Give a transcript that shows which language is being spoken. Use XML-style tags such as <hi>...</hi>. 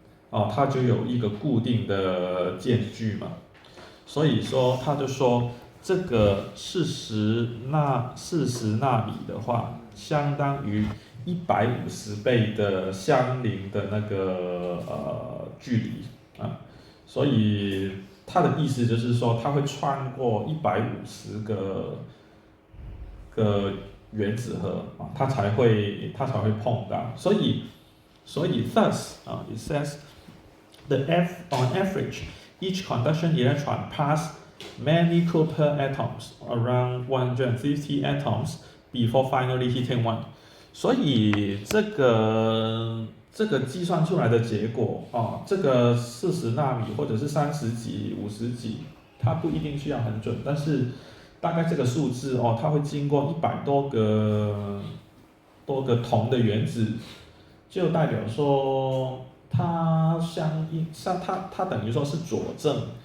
<zh>它就有一个固定的间距嘛，所以说他就说这个40纳米的话，相当于150倍的相邻的那个距离啊，所以它的意思就是说，它会穿过150个原子核啊，它才会碰到。</zh> <en>所以 thus it says on average each conduction electron pass many Cooper atoms, around 150 atoms, before finally hitting one.</en> <zh>所以这个计算出来的结果这个40纳米或者是30几、50几，它不一定需要很准，但是大概这个数字它会经过100多个铜的原子，就代表说它它等于说是佐证，</zh>